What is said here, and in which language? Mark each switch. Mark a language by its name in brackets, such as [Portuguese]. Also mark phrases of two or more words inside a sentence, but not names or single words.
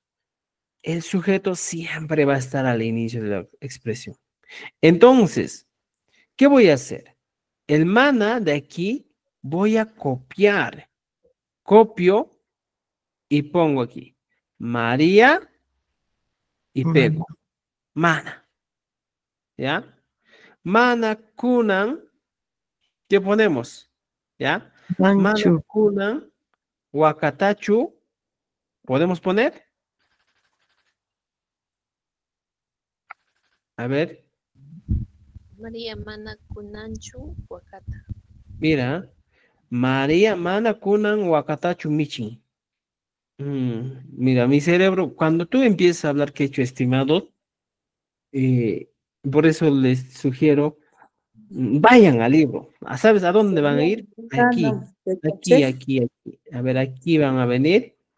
[Spanish] El sujeto siempre va a estar al inicio de la expresión. Entonces, ¿qué voy a hacer? El mana de aquí voy a copiar. Copio y pongo aquí. María y pego. [Quechua] Mana. ¿Ya? Mana kunan. [Spanish] ¿Qué ponemos? ¿Ya? [Quechua] Mana kunan wakatachu. [Spanish] ¿Podemos poner? A ver. [Quechua] María mana kunanchu wakata. [Spanish] Mira. [Quechua] María mana kunan wakatachu michin. [Spanish] Mira, mi cerebro, cuando tú empiezas a hablar quechua, estimado, por eso les sugiero, vayan al libro. ¿Sabes a dónde van a ir? Aquí, aquí, aquí, aquí. A ver, aquí van a venir.